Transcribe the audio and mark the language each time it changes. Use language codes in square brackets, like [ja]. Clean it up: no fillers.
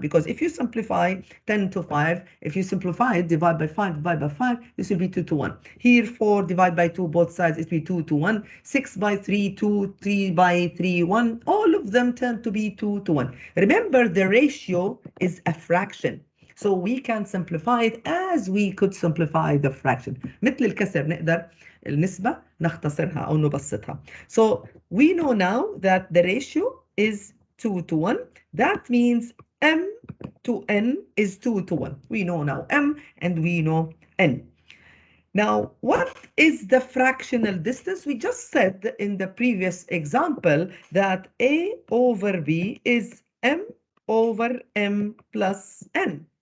[en] Because if you simplify 10 to 5, if you simplify it, divide by 5, divide by 5, this will be 2 to 1. Here, 4 divide by 2, both sides, it will be 2 to 1. 6 by 3, 2, 3 by 3, 1. All of them tend to be 2 to 1. Remember, the ratio is a fraction. So we can simplify it as we could simplify the fraction. [ar] مثل الكسر نقدر النسبة نختصرها أو نبسطها. [en] So we know now that the ratio is 2 to 1. That means M to N is 2 to 1. We know now M and we know N. Now, what is the fractional distance? We just said in the previous example that A over B is M over M plus N.